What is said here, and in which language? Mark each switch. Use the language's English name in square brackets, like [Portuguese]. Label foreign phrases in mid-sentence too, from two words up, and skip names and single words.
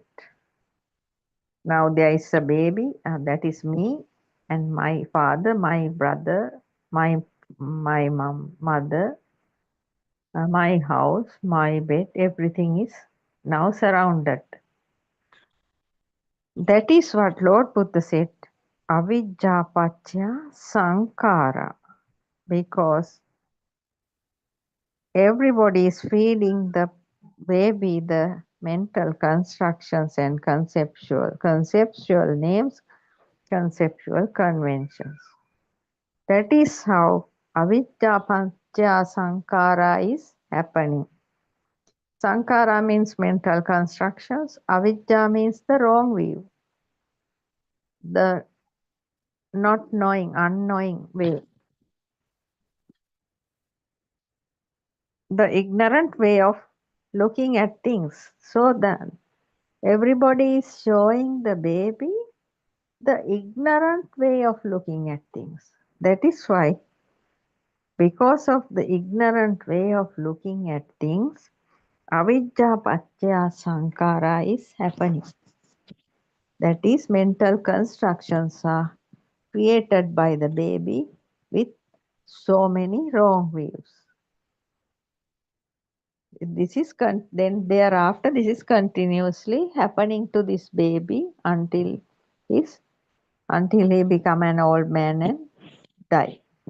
[English] Now there is a baby, that is me, and my father, my brother, my mother, my house, my bed, everything is now surrounded. That is what Lord Buddha said, [Pali] avijjapachya sankara, [English] because everybody is feeding the baby the mental constructions and conceptual names, conceptual conventions. That is how [Pali] avijjapachya sankara [English] is happening. Sankara means mental constructions. Avijja means the wrong view, the not knowing, unknowing way, the ignorant way of looking at things. So that everybody is showing the baby the ignorant way of looking at things. That is why, because of the ignorant way of looking at things, [Pali] avijja paccaya sankara [English] is happening. That is, mental constructions are created by the baby with so many wrong views. This is then thereafter this is continuously happening to this baby until he become an old man and die.